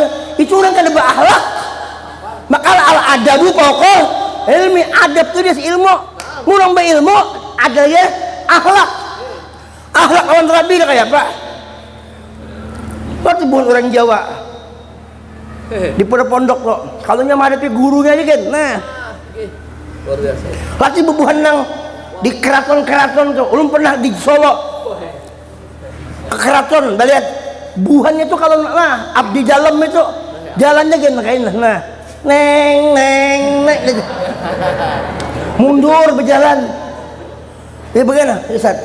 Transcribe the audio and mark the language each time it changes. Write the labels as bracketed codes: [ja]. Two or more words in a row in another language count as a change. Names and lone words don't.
[bjn] Itu orang karena berakhlak. Maka al-adabu pokok ilmi, adab itu dia ilmu. Murang berilmu adanya akhlak. Akhlak lawan Nabi kayak apa? Waktu bukan orang Jawa di pondok lo, kalau menghadapi gurunya aja kan, nah, lagi bebuhan nang di keraton tuh, ulun pernah di Solo ke keraton, lihat buhannya tuh kalau nah abdi dalam itu jalannya gini kayak nah, neng, mundur berjalan, ya bagaimana, Ustaz?